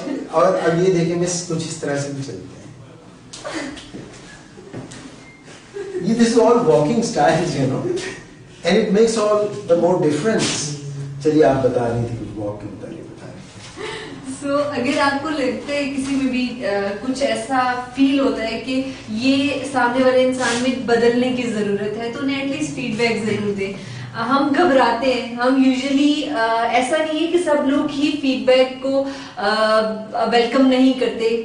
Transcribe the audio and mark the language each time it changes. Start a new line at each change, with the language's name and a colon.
Urdu: اور اب یہ دیکھیں میں کچھ اس طرح سے بھی چلتے ہیں.
English: یہ this is all walking styles, you know, and it makes all the more difference.
Urdu: چلیے آپ بتا رہی تھی کچھ walk کے متعلق بتا رہی. سو اگر آپ کو لگتا ہے کسی میں بھی کچھ ایسا فیل ہوتا ہے کہ یہ سامنے والے انسان میں بدلنے کی ضرورت ہے, تو انہیں ایٹ لیسٹ فیڈ بیک ضرور دیں. ہم گھبراتے ہیں, ہم یوزلی ایسا نہیں ہے کہ سب لوگ ہی فیڈ بیک کو ویلکم نہیں کرتے.